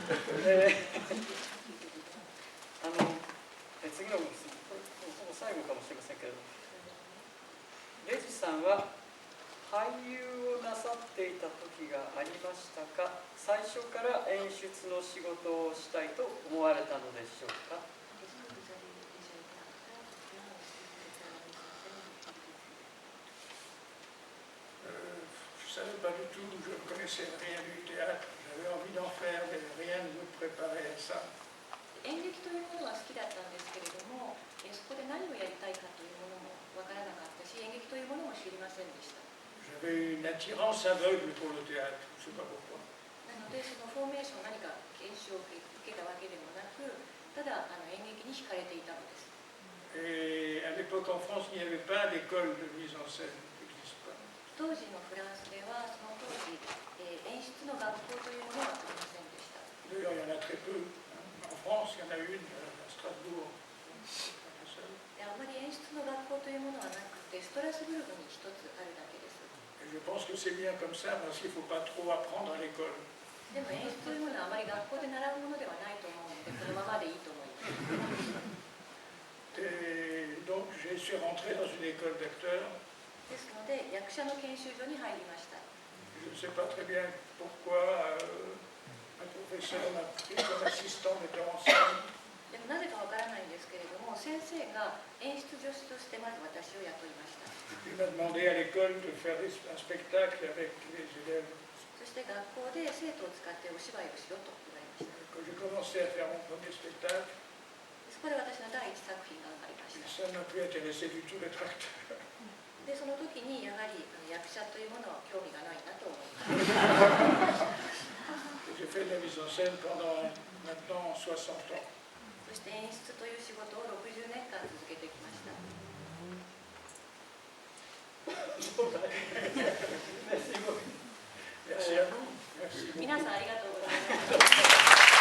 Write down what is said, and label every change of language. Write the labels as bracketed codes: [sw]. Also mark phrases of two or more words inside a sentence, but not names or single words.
[ja] 次の質問、これほぼ最後かもしれませんけれども、レジさんは俳優をなさっていた時がありましたか。最初から演出の仕事をしたいと思われたのでしょうか。 [fr] Je ne savais pas du tout, je ne connaissais rien du théâtre. J'avais envie d'en faire, mais rien ne me préparait à ça. [ja] 演劇というものは好きだったんですけれども、そこで何をやりたいかというものもわからなかったし、演劇というものも知りませんでした。 [fr] J'avais une attirance aveugle pour le théâtre, je ne sais pas pourquoi. [ja] なのでそのフォーメーションを何か研修を受けたわけでもなく、ただ演劇に惹かれていたのです。 [fr] Et à l'époque en France, il n'y avait pas d'école de mise en scène, ça n'existe pas. [ja] 当時のフランスではその当時、演出の学校というものはありませんでした。 [fr] D'ailleurs, il y en a très peu. En France, il y en a une à Strasbourg. [ja] あまり演出の学校というものはなくて、ストラスブルクに一つあるだけです。 [fr] Et je pense que c'est bien comme ça, parce qu'il ne faut pas trop apprendre à l'école. [ja] でも演出というものはあまり学校で習うものではないと思うので、このままでいいと思います。 [fr] Et donc, je suis rentré dans une école d'acteurs. [ja] ですので役者の研修所に入りました。 [fr] Je ne sais pas très bien pourquoi un professeur m'a pris comme assistant metteur en scène. [ja] でもなぜかわからないんですけれども、先生が演出助手としてまず私を雇いました。 [fr] Il m'a demandé à l'école de faire un spectacle avec les élèves. [ja] そして学校で生徒を使ってお芝居をしろと言われました。 [fr] Quand j'ai commencé à faire mon premier spectacle, [ja] そこで私の第一作品が生まれました。 [fr] ça ne m'a plus intéressé du tout d'être acteur. [ja] でその時にやはり役者というものは興味がないなと思いました。 [fr] J'ai fait de la mise en scène pendant maintenant 60 ans. [ja] そして演出という仕事を60年間続けてきました。 [fr] Merci à vous. Merci beaucoup. [ja] 皆さんありがとうございました。